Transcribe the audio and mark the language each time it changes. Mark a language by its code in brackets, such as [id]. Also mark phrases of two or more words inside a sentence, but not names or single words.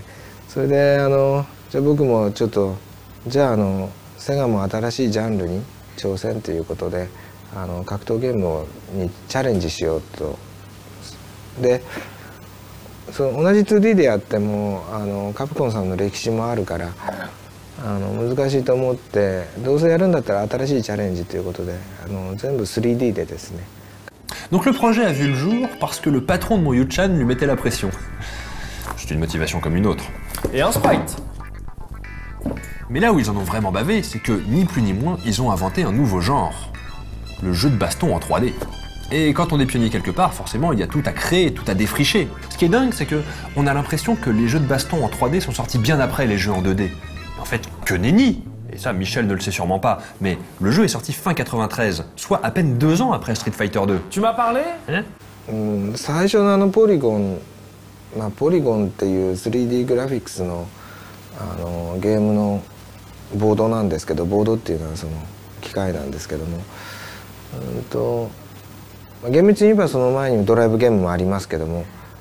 [ja] それでじゃあ僕もちょっとじゃあセガも新しいジャンルに挑戦ということで格闘ゲームにチャレンジしようと。で同じ 2D でやってもカプコンさんの歴史もあるから難しいと思ってどうせやるんだったら新しいチャレンジということで全部 3D でですね。 [fr] Donc le projet a vu le jour parce que le patron de mon Yu-chan lui mettait la pression. C'est une motivation comme une autre. Et un sprite. Mais là où ils en ont vraiment bavé, c'est que ni plus ni moins, ils ont inventé un nouveau genre. Le jeu de baston en 3D. Et quand on est pionnier quelque part, forcément, il y a tout à créer, tout à défricher. Ce qui est dingue, c'est que on a l'impression que les jeux de baston en 3D sont sortis bien après les jeux en 2D. En fait, que nenni! Et ça, Michel ne le sait sûrement pas, mais le jeu est sorti fin 93, soit à peine 2 ans après Street Fighter 2. Tu m'as parlé? Hein? [ja] 最初のポリゴンポリゴンっていう 3D グラフィックスのゲームのボードなんですけど、ボードっていうのはその機械なんですけども、厳密に言えばその前にドライブゲームもありますけども。